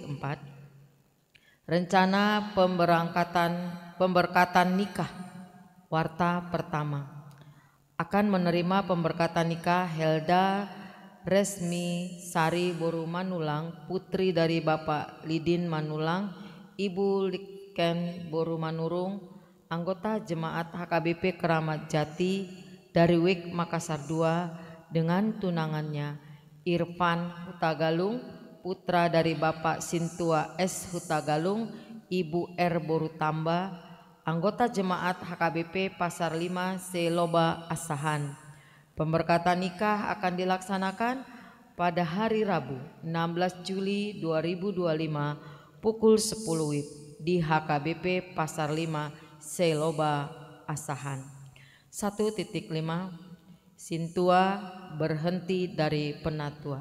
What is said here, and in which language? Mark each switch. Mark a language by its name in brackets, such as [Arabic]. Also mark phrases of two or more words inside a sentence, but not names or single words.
[Indonesian] Rencana pemberkatan nikah. Warta pertama. Akan menerima pemberkatan nikah Helda Resmi Sari Boru Manulang, putri dari Bapak Lidin Manulang, Ibu Liken Boru Manurung, anggota jemaat HKBP Keramat Jati dari WIK Makassar II, dengan tunangannya Irfan Hutagalung, putra dari Bapak Sintua S Hutagalung, Ibu R Boru Tamba, anggota jemaat HKBP Pasar 5 Seloba Asahan. Pemberkatan nikah akan dilaksanakan pada hari Rabu 16 Juli 2025 pukul 10 WIB di HKBP Pasar 5 Seloba Asahan. 1.5. Sintua berhenti dari penatua.